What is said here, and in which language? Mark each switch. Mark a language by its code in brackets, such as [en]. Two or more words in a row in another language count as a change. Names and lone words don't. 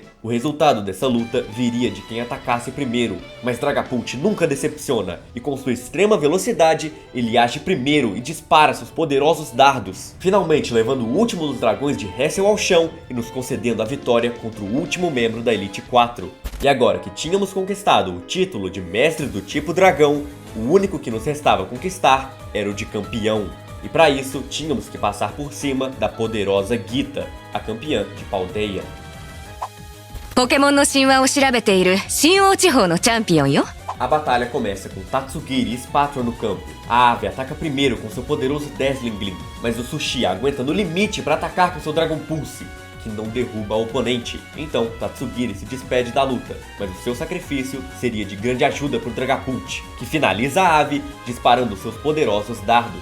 [pt] O resultado dessa luta viria de quem atacasse primeiro, mas Dragapult nunca decepciona, e com sua extrema velocidade, ele age primeiro e dispara seus poderosos dardos, finalmente levando o último dos dragões de Hassel ao chão e nos concedendo a vitória contra o último membro da Elite 4. E agora que tínhamos conquistado o título de mestre do tipo dragão, o único que nos restava conquistar era o de campeão. E para isso, tínhamos que passar por cima da poderosa Gita, a campeã de Paldea. [ja] Pokémon no 神話を調べている新王地方のチャンピオンよ。 [pt] A batalha começa com Tatsugiri e Spatula no campo. A ave ataca primeiro com seu poderoso Dazzling Gleam, mas o Sushi aguenta no limite para atacar com seu Dragon Pulse, que que não derruba o oponente. Então Tatsugiri se despede da luta, mas o seu sacrifício seria de grande ajuda para o Dragapult, que finaliza a ave disparando seus poderosos dardos.